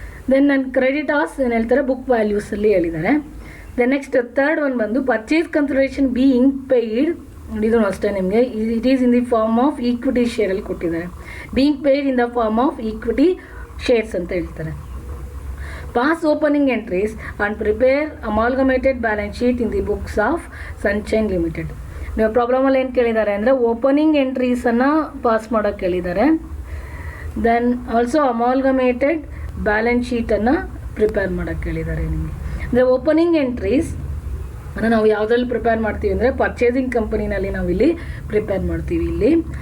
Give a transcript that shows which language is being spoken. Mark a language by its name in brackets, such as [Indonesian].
[Kannada] Then ನನ್ನ creditors ಏನು ಹೇಳ್ತಾರೆ, ಬುಕ್ ವ್ಯಾಲ್ಯೂಸಲ್ಲಿ ಹೇಳಿದ್ದಾರೆ. [English] then next third one [Kannada] ಬಂದು [English] Purchase consideration being paid. [Kannada] ಇದು ಅಷ್ಟೇ ನಿಮಗೆ, [English] it is in the form of equity ಶೇರಲ್ಲಿ [Kannada] ಕೊಟ್ಟಿದ್ದಾರೆ. [English] being paid in the form of equity shares [Kannada] ಅಂತ ಹೇಳ್ತಾರೆ. [English] pass opening entries and prepare amalgamated balance sheet in the books of Sunshine Limited. [Kannada] ನೀವು ಪ್ರಾಬ್ಲಮಲ್ಲಿ ಏನು ಕೇಳಿದ್ದಾರೆ ಅಂದರೆ ಓಪನಿಂಗ್ ಎಂಟ್ರೀಸನ್ನು ಪಾಸ್ ಮಾಡೋಕ್ಕೆ ಕೇಳಿದ್ದಾರೆ. [English] then also [Kannada] amalgamated balance ಶೀಟನ್ನು prepare ಮಾಡೋಕ್ಕೆ ಹೇಳಿದ್ದಾರೆ ನಿಮಗೆ. ಅಂದರೆ ಓಪನಿಂಗ್ ಎಂಟ್ರೀಸ್ ಅನ್ನು ನಾವು ಯಾವುದ್ರಲ್ಲಿ ಪ್ರಿಪೇರ್ ಮಾಡ್ತೀವಿ ಅಂದರೆ ಪರ್ಚೇಸಿಂಗ್ ಕಂಪನಿನಲ್ಲಿ ನಾವು ಇಲ್ಲಿ ಪ್ರಿಪೇರ್ ಮಾಡ್ತೀವಿ ಇಲ್ಲಿ.